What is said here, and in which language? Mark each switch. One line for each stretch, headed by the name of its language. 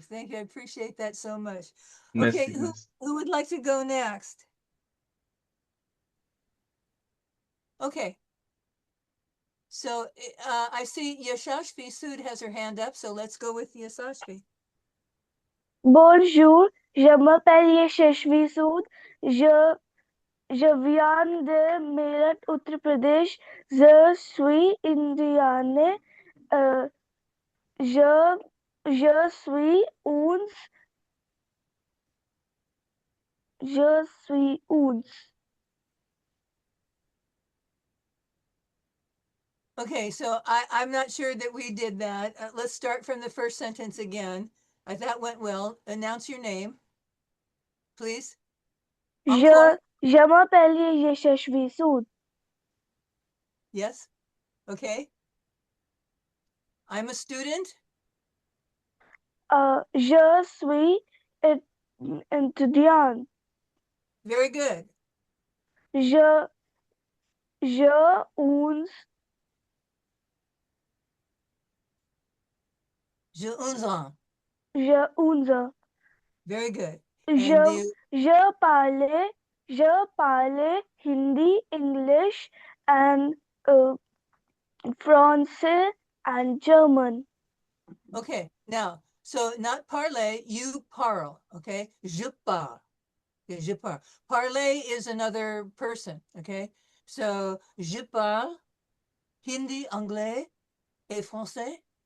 English: Thank you. I appreciate that so much. Okay.
French: Merci, merci.
English: Who would like to go next? Okay. So I see Yashashvi Sood has her hand up. So let's go with Yashashvi.
French: Bonjour, je m'appelle Yashashvi Sood. Je, je viens de Meerut, Uttar Pradesh. Je suis indienne. Euh, je, je suis uns. Je suis uns.
English: Okay, so I'm not sure that we did that. Let's start from the first sentence again. That went well. Announce your name, please.
French: Je, Encore. je m'appelle Yashashvi Sood.
English: Yes. Okay. I'm a student.
French: Je suis étudiant.
English: Very good.
French: Je, je uns. Je uns ans. Je uns.
English: Very good.
French: Je,
English: And the
French: je parlais, je parlais Hindi,
English: English, and
French: Français and German.
English: okay, now, so not parler, you parle. Okay.
French: Je parle.
English: Okay,
French: je parle.
English: Parler is another person. Okay.
French: So je parle Hindi, anglais, et français.